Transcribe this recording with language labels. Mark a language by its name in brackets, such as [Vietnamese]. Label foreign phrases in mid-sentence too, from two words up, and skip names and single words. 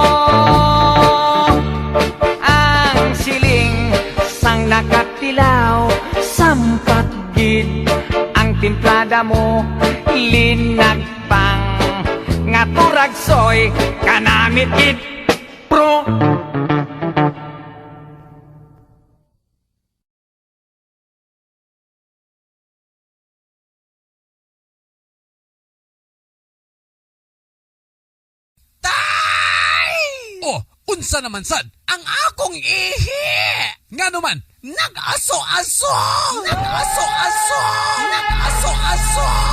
[Hiligaynon] Ang siling sang nakatilaw. Sampat gid ang timplada mo. Linagpang nga turagsoy kanamit gid pro. [Cebuano] Oh, unsa naman sad? Ang akong ihi! Nga naman, nag-aso-aso! Nag-aso-aso! Nag-aso-aso!